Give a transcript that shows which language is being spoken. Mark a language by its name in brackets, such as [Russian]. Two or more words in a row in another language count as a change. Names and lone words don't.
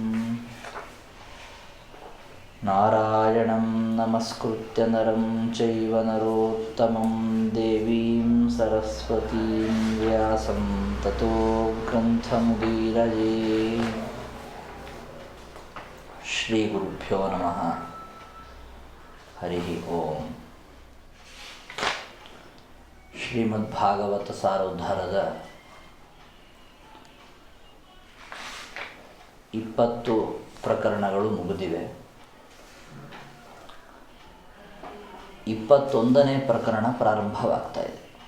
[Sanskrit] नारायणं नमस्कृत्य नरं चैव नरोत्तमं देवीं सरस्वतीं व्यासं ततो ग्रन्थमुदीरये। ಶ್ರೀ ಗುರುಭ್ಯೋ ನಮಃ. ಹರಿ ಓಂ. [Kannada] ಶ್ರೀಮದ್ಭಾಗವತ ಸಾರೋದ್ಧಾರದ 20 ಪ್ರಕರಣಗಳು ಮುಗಿದಿವೆ. 21ನೇ ಪ್ರಕರಣ ಪ್ರಾರಂಭವಾಗ್ತಾ ಇದೆ.